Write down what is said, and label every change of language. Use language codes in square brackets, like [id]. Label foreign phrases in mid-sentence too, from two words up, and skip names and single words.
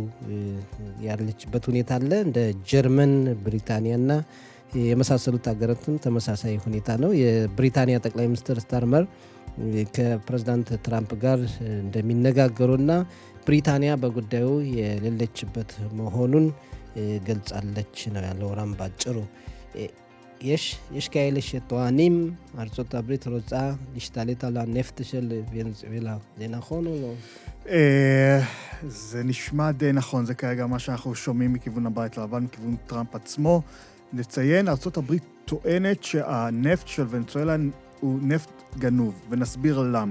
[am] ያለችበት ሁኔታ አለ። እንደ ጀርመን፣ ብሪታንያና የመሳሰሉት ሀገራትም ተመሳሳይ ሁኔታ ነው። የብሪታንያ ጠቅላይ ሚኒስትር ስታርመር ከፕሬዝዳንት ትራምፕ ጋር እንደሚነጋገሩና ብሪታንያ በጉዳዩ የሌለችበት መሆኑን ገልጻለች ነው ያለው ራም ባጭሩ። [he] יש כאלה שטוענים ארצות הברית רוצה להשתלט על הנפט של ונצואלה. זה נכון או לא? זה נשמע די נכון, זה כרגע מה שאנחנו שומעים מכיוון הבית הלבן, מכיוון טראמפ עצמו. נציין, ארצות הברית טוענת שהנפט של ונצואלה הוא נפט גנוב, ונסביר למה.